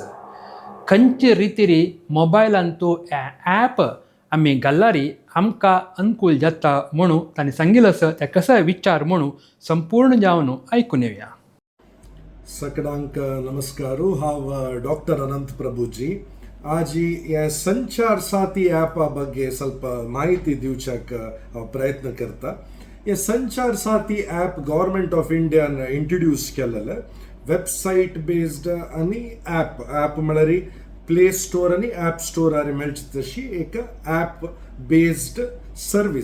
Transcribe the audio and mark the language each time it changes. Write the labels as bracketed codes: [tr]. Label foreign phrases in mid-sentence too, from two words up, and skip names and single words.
[kok] खंयचे रितीरी मोबायलान तो ॲप आमी घाल्ल्यारी आमकां अनुकूल जाता म्हणून तांणी सांगिल्लें आसा. ते कसाय विचार म्हणून संपूर्ण जावन आयकून येवया. सकडांक नमस्कारू. हांव डॉक्टर अनंत प्रभुजी. आज हे संचार साथी ॲपा [kn] ಬಗ್ಗೆ ಸ್ವಲ್ಪ ಮಾಹಿತಿ [kok] दिवच्याक हांव प्रयत्न करता. हे संचार साथी ॲप गव्हर्मेंट ऑफ इंडियान इंट्रोड्यूस केलेलें [en] website based [kok] आनी ॲप म्हळ्यार प्ले स्टोर आनी ॲप स्टोरार मेळची तशी एक [en] app based service.